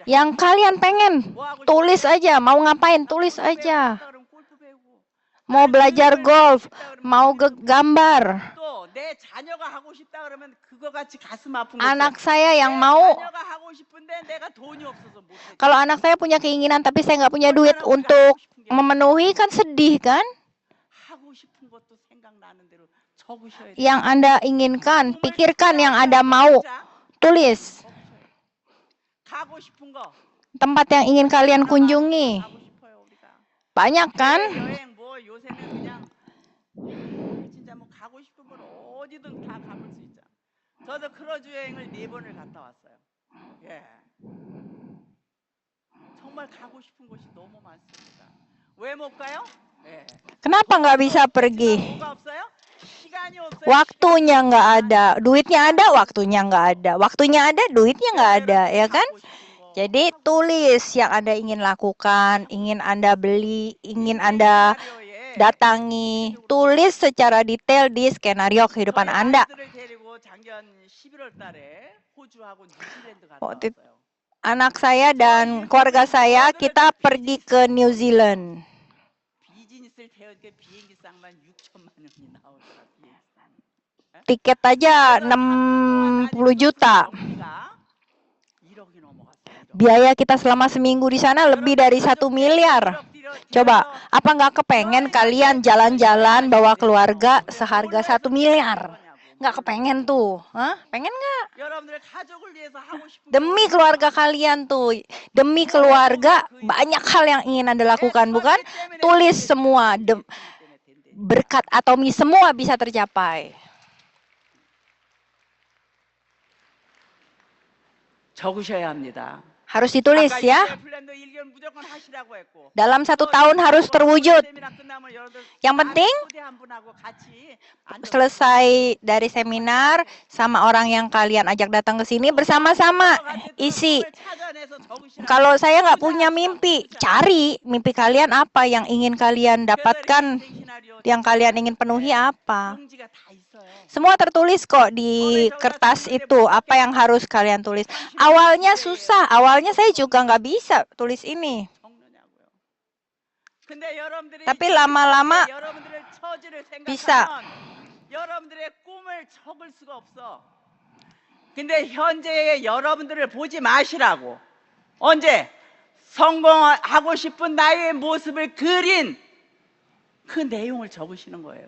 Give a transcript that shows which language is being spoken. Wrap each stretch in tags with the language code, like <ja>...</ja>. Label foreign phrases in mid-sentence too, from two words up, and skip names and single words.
<id>Yang kalian pengen,</id> <ko>뭐 하고</ko> <id>tulis</id> <ko>싶어요?</ko> <id>aja. Mau ngapain, tulis</id> <ko>골프 배우고</ko> <id>aja.</id> <ko>싶다 그러면 골프 배우고.</ko> <id>Mau belajar golf, mau gambar.</id> <ko>또 내 자녀가 하고 싶다 그러면 그거 같이 가슴 아픈 거.</ko> <id>Anak saya yang</id> <ko>내</ko> <id>mau,</id> <ko>자녀가 하고 싶은데 내가 돈이 없어서 못 해.</ko> <id>kalau anak saya punya keinginan tapi saya nggak punya duit untuk memenuhi, kan sedih kan?</id> <ko>하고 싶은 것도 생각나는 대로 적으셔야 돼요.</ko> <id>Yang Anda inginkan, pikirkan yang Anda mau, tulis.</id> <ko>가고 싶은 거.</ko> <id>Tempat yang ingin kalian kunjungi.</id> <ko>가고 싶어요, 우리가.</ko> <id>Banyak kan?</id> <ko>여행 뭐 요새는 그냥 진짜 뭐 가고 싶은 건 어디든 다 가볼 수 있잖아. 저도 크루즈 여행을 4번을 갔다 왔어요. 예. 정말 가고 싶은 곳이 너무 많습니다. 왜 못 가요? 예.</ko> <id>Kenapa nggak bisa pergi?</id> <ko>뭐가 없어요? 시간이 없어요.</ko> <id>Waktunya nggak ada, duitnya ada, waktunya nggak ada. Waktunya ada, duitnya nggak ada, ya kan?</id> <ko>가고 싶은 거.</ko> <id>Jadi tulis yang Anda ingin lakukan, ingin Anda beli, ingin Anda</id> <ko>시나리오에</ko> <id>datangi. Tulis secara detail di skenario kehidupan</id> <ko>저희</ko> <id>Anda.</id> <ko>아이들을 데리고 작년 11월 달에 호주하고 뉴질랜드 갔다</ko> <id>waktu</id> <ko>왔어요.</ko> <id>Anak saya dan keluarga saya, kita pergi ke New Zealand.</id> <ko>비즈니스를 태우니까 비행기 쌍만 6천만 원이 나오더라. 비행기 쌍.</ko> <id>Tiket aja 60 juta.</id> <ko>우리가 1억이 넘어갔어요.</ko> <id>Biaya kita selama seminggu di sana lebih dari 1 miliar.</id> <ko>1억</ko> <id>Coba, apa nggak kepengen kalian jalan-jalan bawa keluarga seharga 1 miliar? Nggak kepengen tuh, hah? Pengen nggak?</id> <ko>여러분들의 가족을 위해서 하고 싶은</ko> <id>Demi keluarga kalian tuh, demi keluarga banyak hal yang ingin Anda lakukan, bukan? Tulis semua, berkat atomi semua bisa tercapai.</id> <ko>적으셔야 합니다.</ko> <id>Harus ditulis</id> <ko>아까</ko> <id>ya.</id> <ko>이스라엘 플랜도 1개월 무조건 하시라고 했고.</ko> <id>Dalam 1 tahun harus terwujud.</id> <ko>세미나 끝나면 여러분들</ko> <id>Yang penting</id> <ko>초대 한 분하고 같이 앉아서</ko> <id>selesai dari seminar sama orang yang kalian ajak datang ke sini bersama-sama isi.</id> <ko>꿈을 찾아내서 적으시라고.</ko> <id>Kalau saya nggak punya mimpi, cari mimpi kalian apa yang ingin kalian dapatkan, yang kalian ingin penuhi apa. 용지가 다 있어요. Semua tertulis kok di kertas itu, apa yang harus kalian tulis. Awalnya susah, awalnya saya juga nggak bisa tulis ini.</id> <ko>적느냐고요. 근데 여러분들이</ko> <id>Tapi lama-lama</id> <ko>여러분들의 처지를</ko> <id>bisa.</id> <ko>생각하면 여러분들의 꿈을 적을 수가 없어. 근데 현재의 여러분들을 보지 마시라고. 언제? 성공하고 싶은 나의 모습을 그린 그 내용을 적으시는 거예요.</ko>